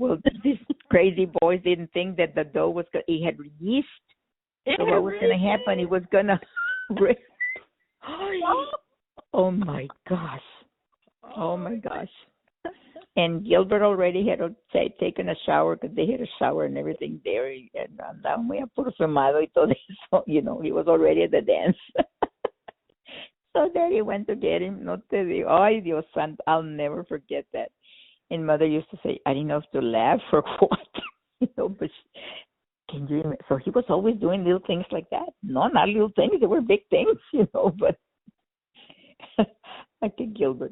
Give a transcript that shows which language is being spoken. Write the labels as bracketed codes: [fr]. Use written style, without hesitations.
[en] Well, these crazy boys didn't think that the dough was he had yeast. So what was going to happen? He was going to break. Oh, my gosh. Oh, my gosh. And Gilbert already had taken a shower because they had a shower and everything there. [es] And andaba muy perfumado y todo eso. [en] He was already at the dance. So Daddy went to get him. No te digo. Ay, Dios santo. I'll never forget that. And Mother used to say, I didn't know if to laugh or what. But can you remember? So he was always doing little things like that. No, not little things. They were big things, but like a Gilbert.